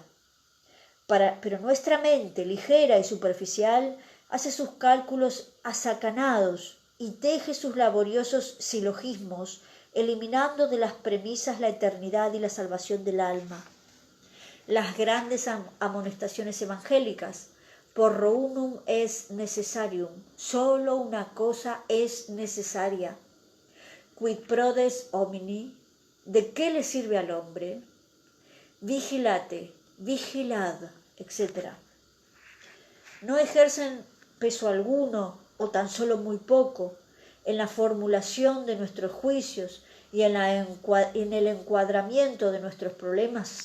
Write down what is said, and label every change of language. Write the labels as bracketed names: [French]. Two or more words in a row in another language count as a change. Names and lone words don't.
[Spanish] Pero nuestra mente, ligera y superficial, hace sus cálculos asacanados y teje sus laboriosos silogismos, eliminando de las premisas la eternidad y la salvación del alma. Las grandes amonestaciones evangélicas, [Latin] porro unum es necessarium, [Spanish] solo una cosa es necesaria. [Latin] Quid prodest homini, [Spanish] ¿de qué le sirve al hombre? Vigilate, vigilad, etc. No ejercen peso alguno, o tan solo muy poco, en la formulación de nuestros juicios y en el encuadramiento de nuestros problemas.